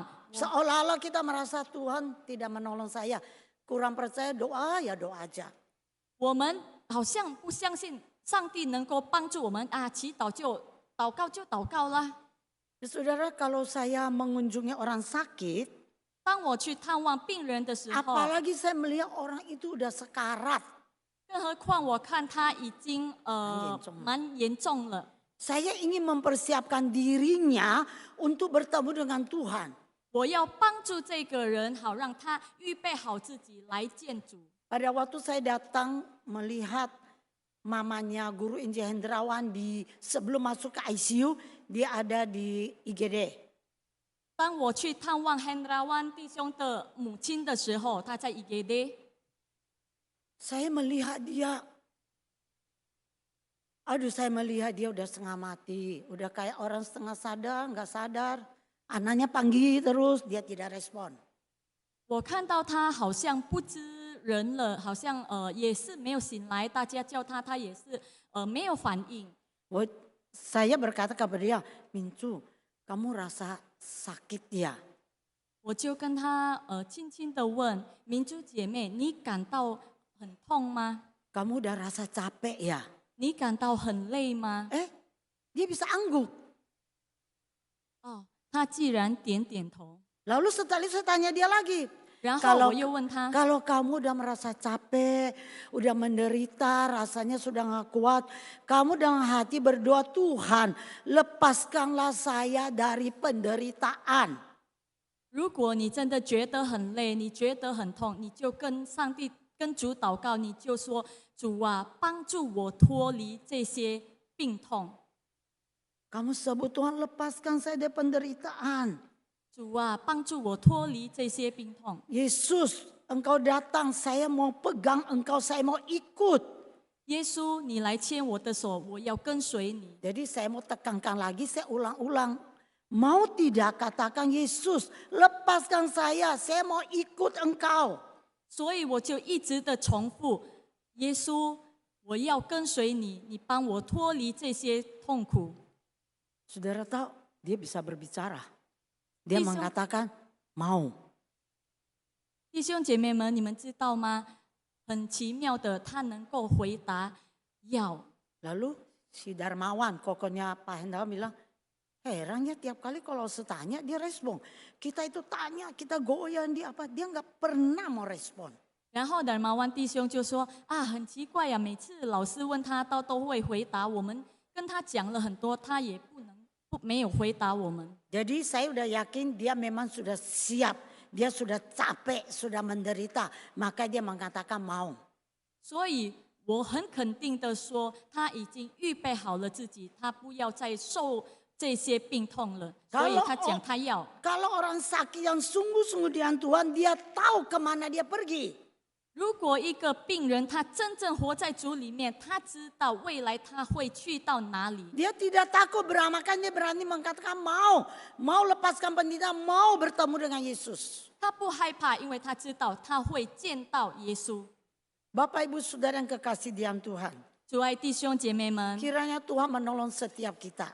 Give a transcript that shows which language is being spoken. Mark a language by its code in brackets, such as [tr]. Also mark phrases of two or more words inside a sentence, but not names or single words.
[id] Seolah-olah kita merasa Tuhan tidak menolong saya. Kurang percaya, doa ya doa aja. [zh] 我们好像不相信上帝能够帮助我们啊，祈祷就祷告就祷告啦。 [id] Saudara, kalau saya mengunjungi orang sakit, [zh] 当我去探望病人的时候， [id] apalagi saya melihat orang itu udah sekarat, [zh] 更何况我看他已经蛮严重了。 [id] saya ingin mempersiapkan dirinya untuk bertemu dengan Tuhan. [zh] 我要帮助这个人，好让他预备好自己来见主。 [id] Pada waktu saya datang melihat mamanya guru Injil Hendrawan sebelum masuk ke ICU, dia ada di IGD. [zh] 当我去探望 Hendrawan 弟兄的母亲的时候，他在 IGD， [id] Saya melihat dia, saya melihat dia udah setengah mati, udah kayak orang setengah sadar, nggak sadar. Anaknya panggil terus, dia tidak respon. [zh] 我看到他好像不知人了，好像也是没有醒来，大家叫他，他也是没有反应。 [id] Saya berkata kepada dia, Mincu, kamu rasa sakit ya? [zh] 我就跟他轻轻的问明珠姐妹，你感到很痛吗？ [id] Kamu udah rasa capek ya? [zh] 你感到很累吗？ [id] Dia bisa angguk. [zh] 哦，他既然点点头， [id] Lalu setelah itu saya tanya dia lagi. [zh] 然后 [id] Kalau [zh] 我又问他， [id] Kalau kamu udah merasa capek, udah menderita, rasanya sudah gak kuat, kamu dengan hati berdoa, Tuhan lepaskanlah saya dari penderitaan. [zh] 如果你真的觉得很累，你觉得很痛，你就跟上帝、跟主祷告，你就说：主啊，帮助我脱离这些病痛。 [id] Kamu sebut Tuhan lepaskan saya dari penderitaan. [zh] 主啊，帮助我脱离这些病痛。 [id] Yesus, engkau datang, saya mau pegang engkau, saya mau ikut. [zh] 耶稣，你来牵我的手，我要跟随你。 [id] Jadi saya mau tekankan lagi, saya ulang-ulang. Mau tidak katakan Yesus, lepaskan saya mau ikut engkau. [zh] 所以我就一直的重复：耶稣，我要跟随你，你帮我脱离这些痛苦。 [id] Saudara tahu, dia bisa berbicara. Dia Bisa. mengatakan mau. [zh] 弟兄姐妹们，你们知道吗？很奇妙的，他能够回答要。 [id] Lalu si Darmawan, kokonya Pak Hendrawan bilang, herannya tiap kali kalau saya tanya dia respon. Kita itu tanya, kita goyang dia apa, dia nggak pernah mau respon. [zh] 然后达马湾弟兄就说：啊，很奇怪呀，每次老师问他，他都会回答。我们跟他讲了很多，他也没有回答我们。 [id] Jadi saya udah yakin dia memang sudah siap, dia sudah capek, sudah menderita, maka dia mengatakan mau. [zh] 所以我很肯定的说，他已经预备好了自己，他不要再受这些病痛了。所以他讲他要。 [id] Kalau orang sakit yang sungguh-sungguh dengan Tuhan, dia tahu kemana dia pergi. [zh] 如果一个病人他真正活在主里面，他知道未来他会去到哪里。 [id] Dia tidak takut beramalkan, dia berani mengatakan mau lepaskan penderitaan, mau bertemu dengan Yesus. [zh] 他不害怕，因为他知道他会见到耶稣。 [id] Bapak Ibu Saudara yang kekasih di dalam Tuhan, [zh] 主爱弟兄姐妹们， [id] kiranya Tuhan menolong setiap kita.